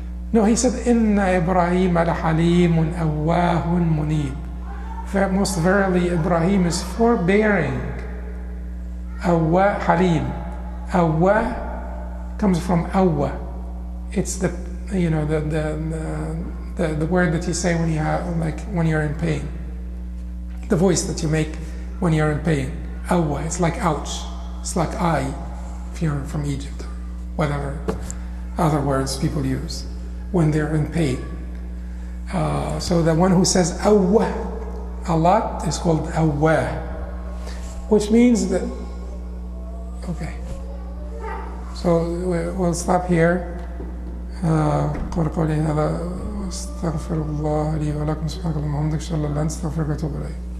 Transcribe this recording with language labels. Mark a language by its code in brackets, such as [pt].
[en] No, he said, [ar] إِنَّ إِبْرَاهِيمَ لَحَلِيمٌ أَوَّاهٌ مُنِيبٌ. [en] Most verily, Ibrahim is forbearing. Awwa, Halim. Awwa comes from awwa. It's the, you know, the word that you say when you have, like when you're in pain. The voice that you make when you're in pain. Awwa, it's like ouch. It's like I, if you're from Egypt, whatever other words people use when they're in pain. So the one who says awwa a lot is called awwa, which means that, okay. So we'll stop here. [ar] قولي هذا استغفر الله لي ولكم سبحانك اللهم وبحمدك اشهد ان لا اله الا انت استغفرك واتوب اليك.